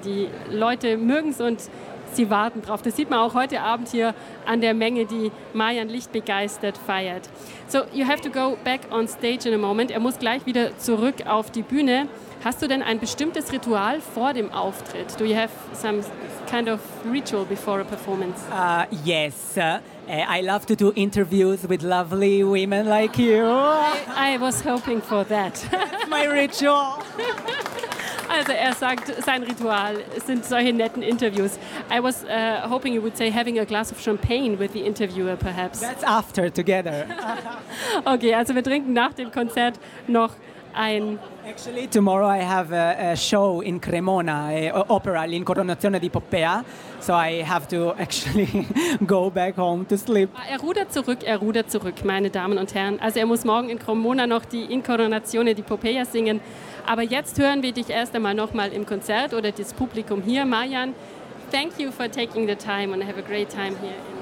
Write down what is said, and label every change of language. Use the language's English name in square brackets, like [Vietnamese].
[German] Die Leute mögen es und sie warten drauf. Das sieht man auch heute Abend hier an der Menge, die Marian Licht begeistert feiert. [English] So, you have to go back on stage in a moment. [German] Er muss gleich wieder zurück auf die Bühne. Hast du denn ein bestimmtes Ritual vor dem Auftritt? [English] Do you have some kind of ritual before a performance? Yes. I love to do interviews with lovely women like you. I was hoping for that. That's my ritual. [German] Also er sagt, sein Ritual sind solche netten Interviews. [English] I was hoping you would say having a glass of champagne with the interviewer perhaps. That's after, together. [German] Okay, also wir trinken nach dem Konzert noch ein... [English] Actually, tomorrow I have a show in Cremona, an opera, L'Incoronazione di Poppea. So I have to actually go back home to sleep. [German] Er rudert zurück, meine Damen und Herren. Also er muss morgen in Cremona noch die Incoronazione di Poppea singen. Aber jetzt hören wir dich erst einmal nochmal im Konzert oder das Publikum hier. Marian, [English] thank you for taking the time and have a great time here.